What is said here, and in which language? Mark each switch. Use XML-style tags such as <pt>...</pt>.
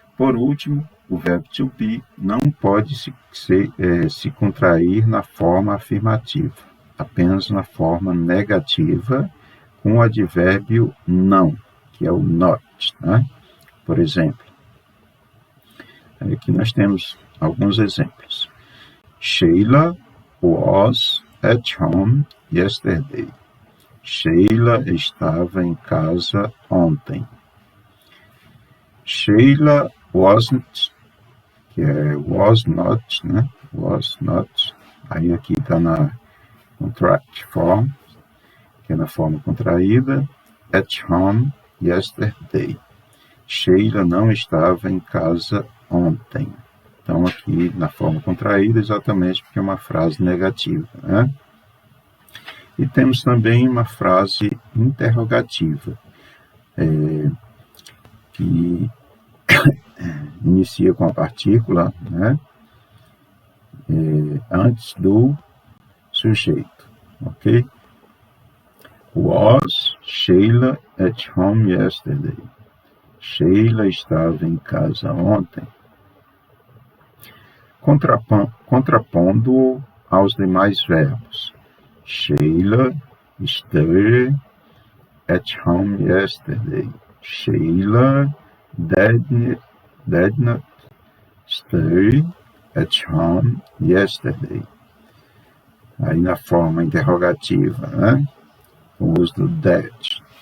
<pt>Por último, o verbo to be não pode se contrair na forma afirmativa, apenas na forma negativa, com o advérbio não, que é o not, né? Por exemplo, aqui nós temos alguns exemplos.</pt> <en>Sheila was at home yesterday.</en> <pt>Sheila estava em casa ontem.</pt> <en>Sheila wasn't,</en> <pt>que é</pt> <en>was not,</en> <pt>né?</pt> <en>Was not.</en> <pt>Aí aqui está na contract form, que é na forma contraída.</pt> <en>At home yesterday.</en> <pt>Sheila não estava em casa ontem. Então, aqui na forma contraída, exatamente porque é uma frase negativa, né? E temos também uma frase interrogativa, que inicia com a partícula, né? Antes do sujeito, ok?</pt> <en>Was Sheila at home yesterday?</en> <pt>Sheila estava em casa ontem. Contrapondo aos demais verbos.</pt> <en>Sheila stayed at home yesterday. Sheila did not stay at home yesterday.</en> <pt>Aí na forma interrogativa, né? O uso do that.</pt>